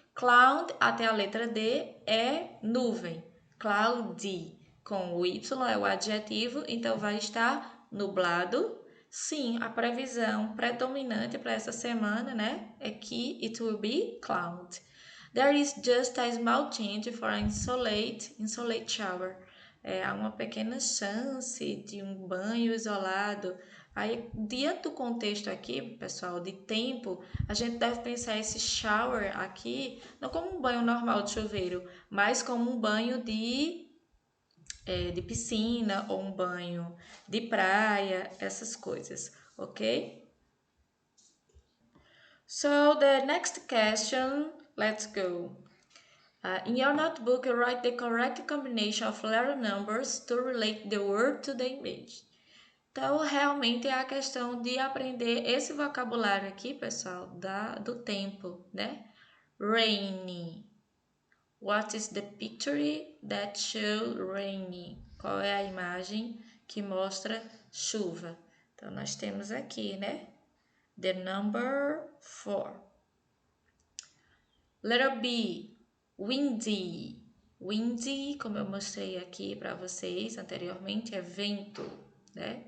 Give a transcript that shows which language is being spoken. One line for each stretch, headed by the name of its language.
Portuguese: Cloud até a letra D é nuvem. Cloudy com o Y é o adjetivo, então vai estar nublado. Sim, a previsão predominante para essa semana, né, é que
English: it will be cloud. There is just a small chance for an insolate shower.
Portuguese: Há uma pequena chance de um banho isolado. Aí, diante do contexto aqui, pessoal, de tempo, a gente deve pensar esse shower aqui não como um banho normal de chuveiro, mas como um banho de piscina ou um banho de praia, essas coisas, ok?
English: So, the next question, let's go. In your notebook, write the correct combination of letter numbers to relate the word to the image.
Portuguese: Então, realmente é a questão de aprender esse vocabulário aqui, pessoal, do tempo, né?
English: Rainy. What is the picture that shows rainy?
Portuguese: Qual é a imagem que mostra chuva? Então, nós temos aqui, né?
English: The number 4.
Portuguese: Letter B.
English: Windy.
Portuguese: Windy, como eu mostrei aqui para vocês anteriormente, é vento, né?